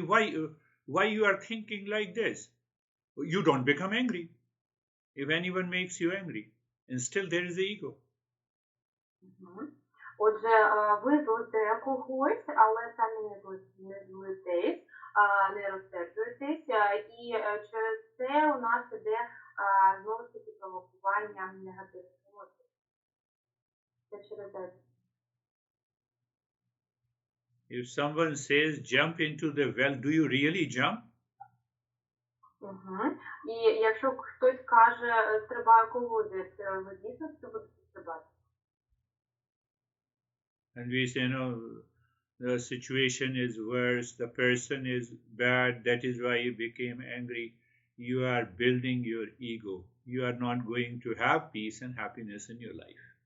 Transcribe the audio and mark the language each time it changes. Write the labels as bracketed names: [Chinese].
[English] Why you are thinking like this? You don't become angry if anyone makes you angry. And still there is the ego. [Ukrainian] Отже, ви злите когось, але самі не злитесь, не розсерджуєтесь, і через це у нас іде знову ж таки провокування негативних емоцій. [English] If someone says jump into the well, do you really jump? [Ukrainian] І якщо хтось каже, стрибай у колодязь, ви дійсно будете стрибати? [English] And we say, no, the situation is worse, the person is bad, that is why you became angry. You are building your ego. You are not going to have peace and happiness in your life.